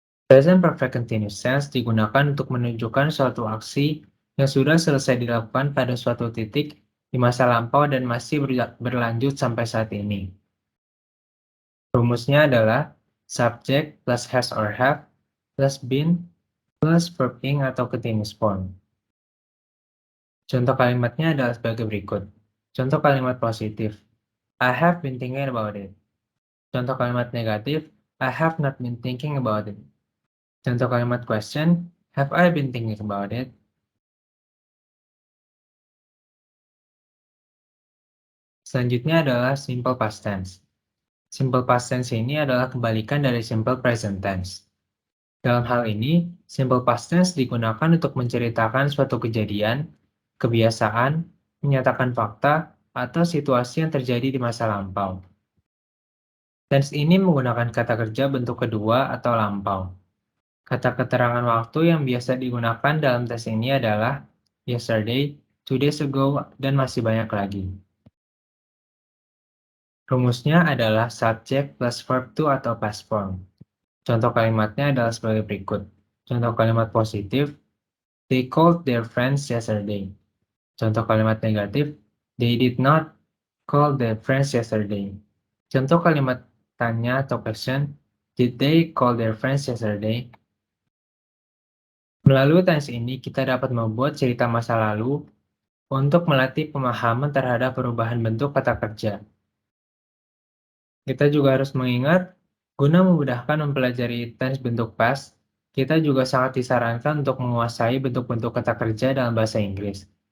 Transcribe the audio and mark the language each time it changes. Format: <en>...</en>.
<id>Present perfect continuous tense digunakan untuk menunjukkan suatu aksi yang sudah selesai dilakukan pada suatu titik di masa lampau dan masih berlanjut sampai saat ini. Rumusnya adalah subject plus has or have plus been plus verb ing atau continuous form. Contoh kalimatnya adalah sebagai berikut. Contoh kalimat positif,</id> <en>I have been thinking about it.</en> <id>Contoh kalimat negatif,</id> <en>I have not been thinking about it.</en> <id>Contoh kalimat</id> <en>question, have I been thinking about it?</en> <id>Selanjutnya adalah simple past tense. Simple past tense ini adalah kebalikan dari simple present tense. Dalam hal ini, simple past tense digunakan untuk menceritakan suatu kejadian, kebiasaan, menyatakan fakta, atau situasi yang terjadi di masa lampau. Tense ini menggunakan kata kerja bentuk kedua atau lampau. Kata keterangan waktu yang biasa digunakan dalam tes ini adalah yesterday, 2 days ago, dan masih banyak lagi. Rumusnya adalah subject plus verb to atau past form. Contoh kalimatnya adalah sebagai berikut. Contoh kalimat positif,</id> <en>they called their friends yesterday.</en> <id>Contoh kalimat negatif,</id> <en>they did not call their friends yesterday.</en> <id>Contoh kalimat tanya atau</id> <en>question, did they call their friends yesterday?</en> <id>Melalui tense ini, kita dapat membuat cerita masa lalu untuk melatih pemahaman terhadap perubahan bentuk kata kerja. Kita juga harus mengingat, guna memudahkan mempelajari tense bentuk past, kita juga sangat disarankan untuk menguasai bentuk-bentuk kata kerja dalam bahasa Inggris.</id>